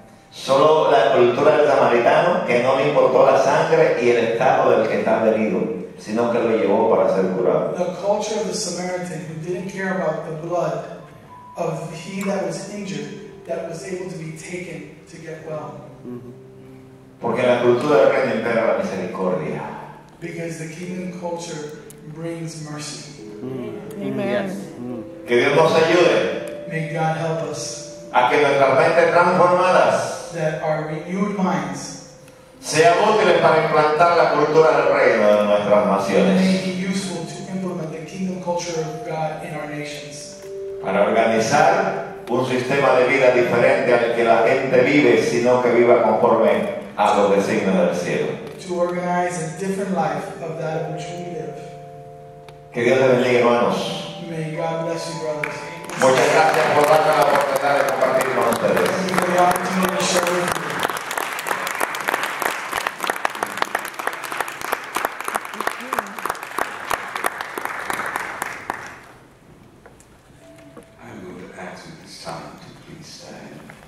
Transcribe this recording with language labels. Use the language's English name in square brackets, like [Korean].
[Spanish] Solo la cultura del samaritano, que no le importó la sangre y el estado del que estaba herido, sino que lo llevó para ser curado. [English] the culture of the Samaritan, who didn't care about the blood of he that was injured, that was able to be taken to get well. [Spanish] Porque en la cultura del reino impera la misericordia. [English] Because the kingdom culture brings mercy. Amen. [Spanish] Que Dios nos ayude [English] May God help us [Spanish] a que nuestras mentes transformadas [English] that our renewed minds [Spanish] sean útiles para implantar la cultura del reino en nuestras [English] may [Spanish] naciones, [English] be useful to implement the kingdom culture of God in our nations. [Spanish] para organizar un sistema de vida diferente al que la gente vive, sino que viva conforme a los designios del cielo. [English] To organize a different life of that of which we live. [Spanish] Que Dios les bendiga, hermanos. [English] May God bless you, brothers. [Spanish] Muchas gracias por darme la oportunidad de compartir con ustedes. [English] Thank you for the opportunity to share with you. I'm going to ask you this time to please stand.